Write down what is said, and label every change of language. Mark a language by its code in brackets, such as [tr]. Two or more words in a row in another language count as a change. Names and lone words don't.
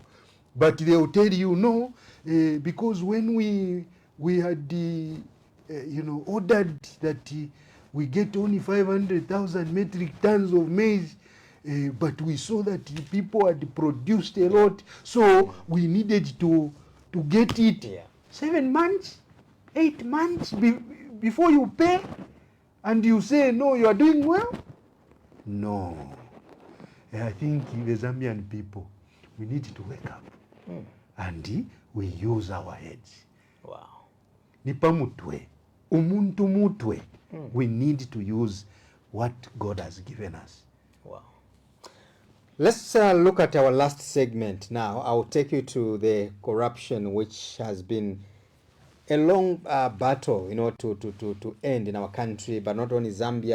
[en] But they will tell you, no, because when we had ordered that we get only 500,000 metric tons of maize, but we saw that the people had produced a lot, so we needed to get it 7 months, 8 months before you pay, and you say, no, you are doing well? No. I think the Zambian people, we need to wake up. And we use our heads. Wow. [bem] Nipamutwe, umuntu mutwe. [en] We need to use what God has given us. Wow. Let's look at our last segment now. I'll take you to the corruption, which has been a long battle, to end in our country, but not only Zambia.